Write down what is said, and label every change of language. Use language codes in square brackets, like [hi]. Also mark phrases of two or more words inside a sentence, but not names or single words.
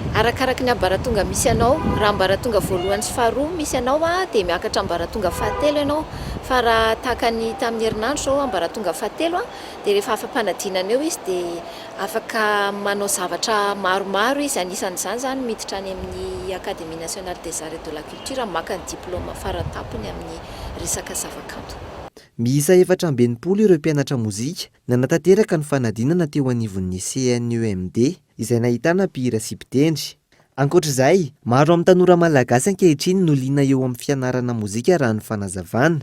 [mg] Arakaraka ny ambaratonga misy ianao, raha ambaratonga voalohany sy faharoa misy ianao dia miakatra ambaratonga fahatelo ianao, fa raha tahaka ny tamin'ny herinandro zao ambaratonga fahatelo dia rehefa afampanadinana eo izy dia afaka manao zavatra maromaro izy. Anisan'izany zany miditra any amin'ny [fr] Académie nationale des arts et de la culture [mg] maka ny diplôma faratapony amin'ny resaka zavakanto. Miisa 420 ireo mpianatra mozika nanatanteraka ny fanadinana teo anivon'ny CNEMD izay nahitana mpihira sy mpitendry. Ankoatr'izay, maro amin'ny tanora malagasy ankehitriny no liana eo amin'ny fianarana mozika raha ny fanazavana.